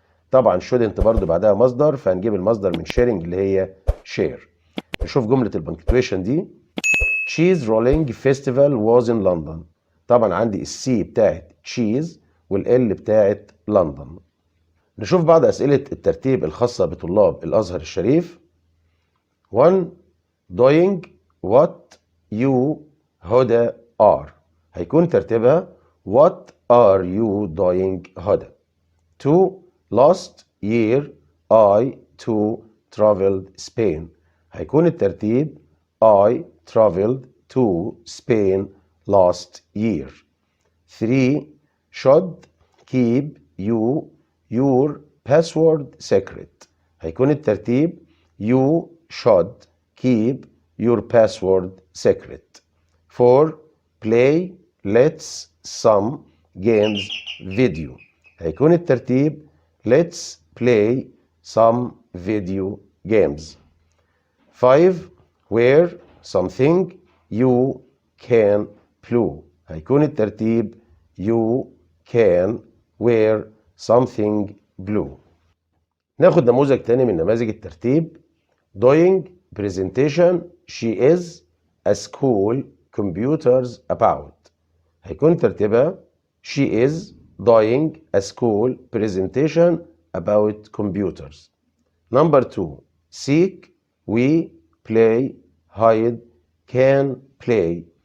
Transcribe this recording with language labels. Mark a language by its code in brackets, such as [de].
[ar] طبعا shouldn't برضو بعدها مصدر، فهنجيب المصدر من sharing اللي هي share. نشوف جملة البنكتويشن دي. [en] cheese rolling festival was in London. [ar] طبعا عندي السي بتاعت cheese والال بتاعت لندن. نشوف بعض أسئلة الترتيب الخاصة بطلاب الأزهر الشريف. [en] 1 doing what you هدى are. [ar] هيكون ترتيبها [en] what are you doing هدى. 2 last year I too traveled Spain. [ar] هيكون الترتيب [en] I traveled to Spain last year. 3 should keep you your password secret. [ar] هيكون الترتيب [en] you should keep your password secret. 4 play let's some games video. [ar] هيكون الترتيب [en] let's play some video games. 5 wear something you can blue. [ar] هيكون الترتيب [en] you can wear something blue. [ar] ناخد نموذج تاني من نماذج الترتيب. [en] doing presentation she is a school computers about. [ar] هيكون ترتيبها [en] she is doing a school presentation about computers. Number 2 seek we play hide can play.